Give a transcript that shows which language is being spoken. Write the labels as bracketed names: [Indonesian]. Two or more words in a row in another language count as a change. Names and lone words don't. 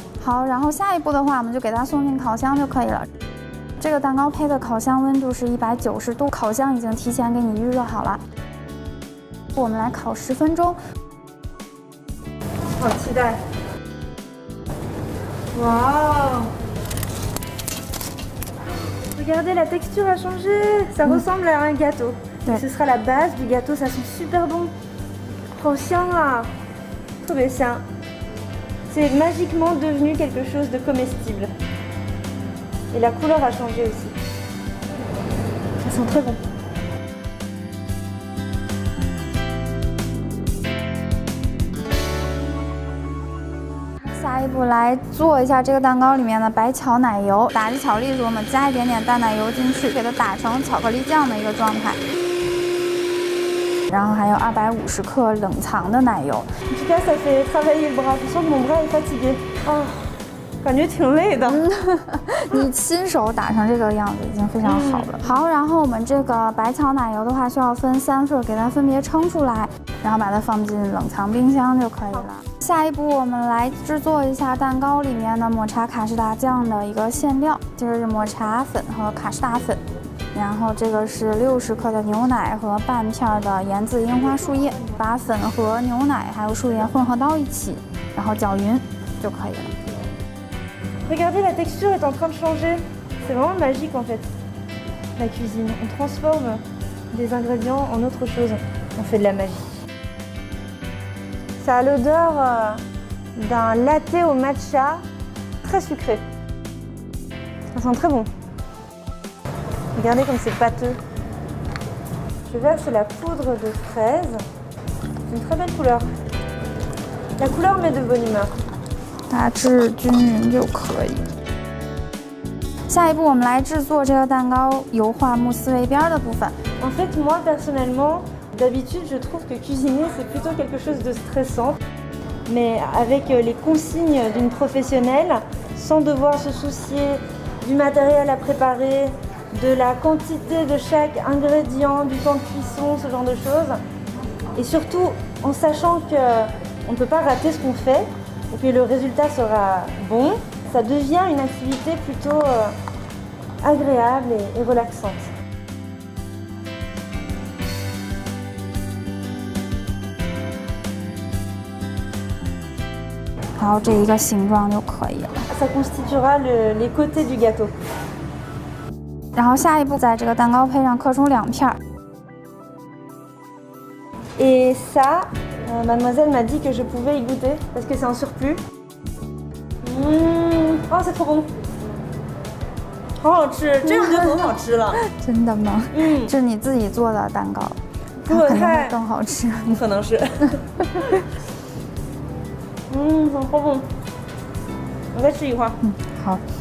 [Chinese] 好，然后下一步的话，我们就给它送进烤箱就可以了。这个蛋糕胚的烤箱温度是190度，烤箱已经提前给你预热好了。我们来烤10分钟。好期待！ [French] 哇 Regardez, la texture a changé. Ça ressemble à un gâteau. Ce sera la base du gâteau. Ça sent super bon. [Chinese] 好香啊，特别香。 [French] C'est magiquement devenu quelque chose de comestible. Et la couleur a changé aussi. Ça sent très bon. [Chinese] 下一步来做一下这个蛋糕里面的白巧奶油，打击巧克力时我们加一点点淡奶油进去，给它打成巧克力酱的一个状态。然后还有250克冷藏的奶油。 [French] En tout cas, ça fait travailler le bras. Je sens que mon bras est fatigué. [Chinese] 感觉挺累的。你亲手打成这个样子已经非常好了。好，然后我们这个白巧奶油的话需要分3份，给它分别称出来，然后把它放进冷藏冰箱就可以了。下一步我们来制作一下蛋糕里面的抹茶卡士达酱的一个馅料，就是抹茶粉和卡士达粉。然后这个是60克的牛奶和半片的盐渍樱花树叶，把粉和牛奶还有树叶混合到一起，然后搅匀就可以了。 [French] Regardez, la texture est en train de changer. C'est vraiment magique en fait. La cuisine, on transforme des ingrédients en autre chose. On fait de la magie. Ça a l'odeur d'un latte au matcha très sucré. Ça sent très bon. Regardez comme c'est pâteux. Je verse la poudre de fraise. C'est une très belle couleur. La couleur met de bonne humeur. [Chinese] 大致均匀就可以。下一步我们来制作这个蛋糕油画慕斯围边的部分。 [French] En fait, moi personnellement, d'habitude, je trouve que cuisiner c'est plutôt quelque chose de stressant, mais avec les consignes d'une professionnelle, sans devoir se soucier du matériel à préparer, de la quantité de chaque ingrédient, du temps de cuisson, ce genre de choses, et surtout en sachant que on ne peut pas rater ce qu'on fait. et puis le résultat sera bon, ça devient une activité plutôt agréable et relaxante. [Chinese] 然后这一个形状就可以了。 [French] Ça constituera les côtés du gâteau. [Chinese] 然后下一步，在这个蛋糕胚上刻出2片。 [French] Et ça, mademoiselle m'a dit que je pouvais y goûter parce que c'est en surplus. Oh, c'est trop bon. [Chinese] 好好吃，这样就很好吃了。真的吗？这是你自己做的蛋糕，它可能会更好吃。可能是。很好bon。我再吃一会儿。好。